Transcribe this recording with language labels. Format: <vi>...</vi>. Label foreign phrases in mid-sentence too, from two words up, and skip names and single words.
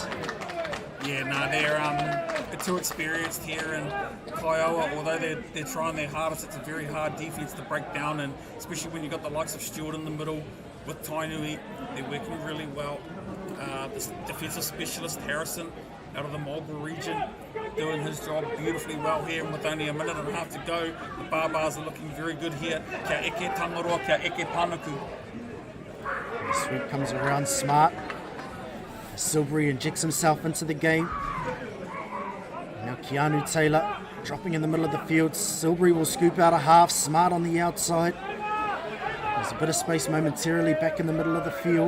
<en>Yeah, no, they're too experienced here, and Kaiawa, although they're trying their hardest, it's a very hard defence to break down, and especially when you've got the likes of Stewart in the middle with Tainui, they're working really well. This defensive specialist Harrison out of the Marlborough region doing his job beautifully well here, and with only a minute and a half to go, the Barbars are looking very good here.</en> <mi>Kia eke tangaroa, kia eke panaku.</mi> <en>The sweep comes around Smart. Silbury injects himself into the game. Now Keanu Taylor dropping in the middle of the field. Silbury will scoop out a half. Smart on the outside. There's a bit of space momentarily back in the middle of the field.</en>